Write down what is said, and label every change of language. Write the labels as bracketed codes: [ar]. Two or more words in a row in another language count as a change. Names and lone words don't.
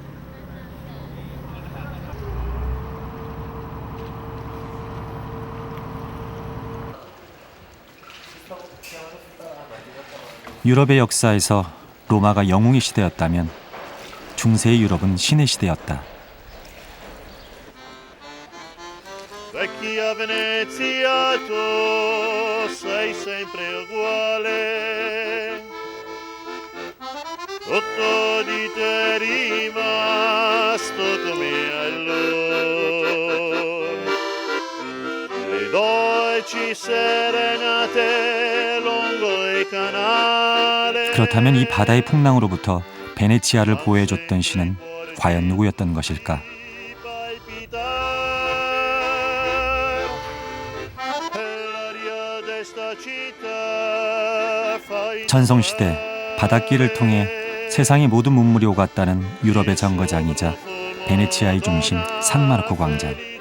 [ko] 유럽의 역사에서 로마가 영웅의 시대였다면 중세의 유럽은 신의 시대였다. [it] Vecchia Venezia, tu sei sempre uguale. Tutto di te rimasto come allora. Le dolci serenate lungo il canale. [ko] 그렇다면 이 바다의 풍랑으로부터 베네치아를 보호해줬던 신은 과연 누구였던 것일까? 전성시대 바닷길을 통해 세상의 모든 문물이 오갔다는 유럽의 정거장이자 베네치아의 중심 산마르코 광장.